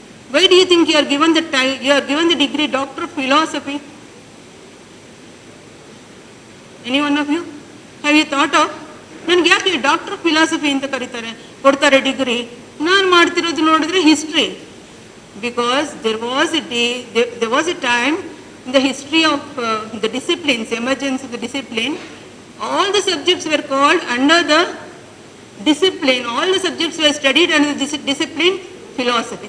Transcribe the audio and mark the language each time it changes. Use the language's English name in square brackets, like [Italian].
[English] Why do you think you are given the degree Doctor of Philosophy? Any one of you? Have you thought of? [Kannada] ನನಗೆ ಯಾಕೆ doctor of philosophy ಅಂತ ಕೊಡ್ತಾರೆ degree? ನಾನು ಮಾಡ್ತಿರೋದು ನೋಡಿದ್ರೆ history. [English] Because there was a time in the history of the disciplines, emergence of the discipline, all the subjects were called under the discipline, all the subjects were studied under the discipline philosophy.